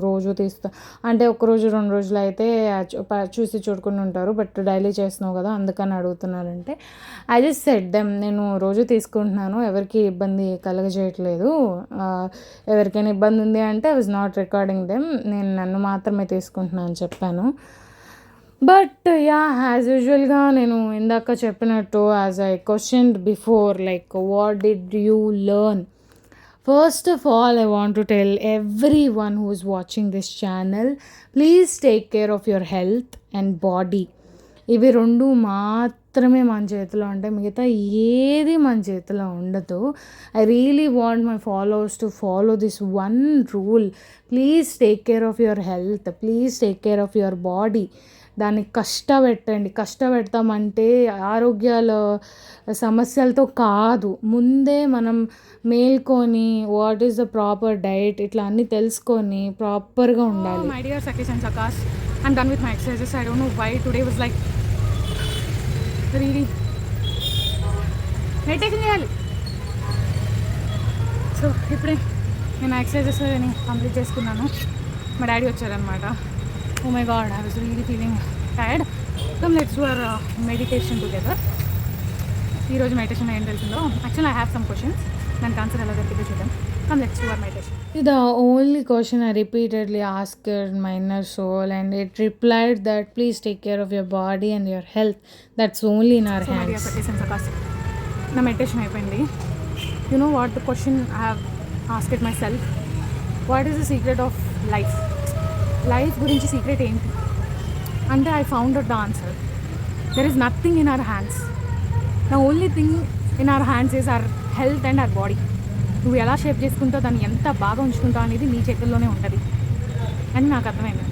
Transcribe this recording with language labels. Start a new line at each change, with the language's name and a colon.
Telugu: రోజు అంటే ఒకరోజు 2 రోజులు అయితే చూసి చూడుకుని ఉంటారు, బట్ డైలీ చేస్తున్నావు కదా అందుకని అడుగుతున్నారంటే,
English: I just said them,
Telugu: నేను రోజు తీసుకుంటున్నాను, ఎవరికి ఇబ్బంది కలగజేయట్లేదు. ఎవరికైనా ఇబ్బంది ఉంది అంటే
English: I was not recording them,
Telugu: నేను నన్ను మాత్రమే తీసుకుంటున్నాను అని చెప్పాను.
English: but ya, as యూజువల్గా
Telugu: నేను ఇందాక చెప్పినట్టు,
English: As I questioned before, like what did you learn? First of all, I want to tell everyone who is watching this channel, please take care of your health and body.
Telugu: ఇవి 2 మాత్రమే మన చేతిలో ఉంటాయి, మిగతా ఏది మన చేతిలో ఉండదు.
English: I really want my followers to follow this one rule. Please take care of your health, please take care of your body.
Telugu: దాన్ని కష్టపెట్టండి. కష్టపెడతామంటే ఆరోగ్యాల సమస్యలతో కాదు, ముందే మనం మేల్కొని
English: what is the proper diet
Telugu: ఇట్లా అన్నీ తెలుసుకొని ప్రాపర్గా ఉండాలి.
English: My dear సఖీస్ and సఖాస్, I'm done with my exercises. I don't know why today was like really meditation చేయాలి.
Telugu: సో ఇప్పుడే నేను ఎక్సర్సైజెస్ కంప్లీట్ చేసుకున్నాను. మా డాడీ వచ్చారనమాట.
English: Oh my god, I was really feeling tired. Come, let's do our meditation together.
Telugu: ఈరోజు meditation ఏం తెలిసిందో, actually
English: I have some questions,
Telugu: దానికి ఆన్సర్ ఎలా దొరికిందో చూద్దాం.
English: Come, let's do our meditation. The only question I repeatedly asked my inner soul, and it replied that please take care of your body and your health. That's only in our hands.
Telugu: నా meditation అయిపోయింది.
English: You know what the question I have asked myself? What is the secret of life?
Telugu: Life గురించి secret ఏంటి అంటే,
English: I found out the answer. There is nothing in our hands. The only thing in our hands is our health and our body.
Telugu: నువ్వు ఎలా shape చేసుకుంటావు, దాన్ని ఎంత బాగా ఉంచుకుంటావు అనేది నీ చేతుల్లోనే ఉంటుంది అని నాకు అర్థమైంది.